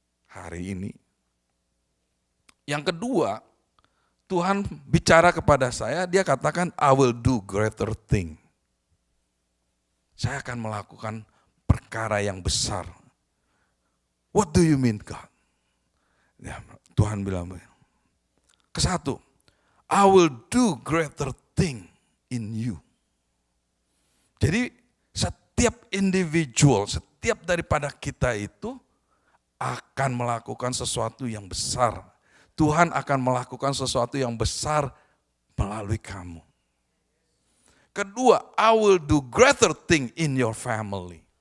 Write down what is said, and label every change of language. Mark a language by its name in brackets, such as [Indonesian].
[Indonesian] Hari ini. Yang kedua, Tuhan bicara kepada saya, dia katakan, [English] I will do greater thing. [Indonesian] Saya akan melakukan perkara yang besar. [English] What do you mean, God? [Indonesian] Ya, Tuhan bilang, kesatu, [English] I will do greater thing in you. [Indonesian] Jadi setiap individual, setiap daripada kita itu akan melakukan sesuatu yang besar. Tuhan akan melakukan sesuatu yang besar melalui kamu. Kedua, [English] I will do greater thing in your family.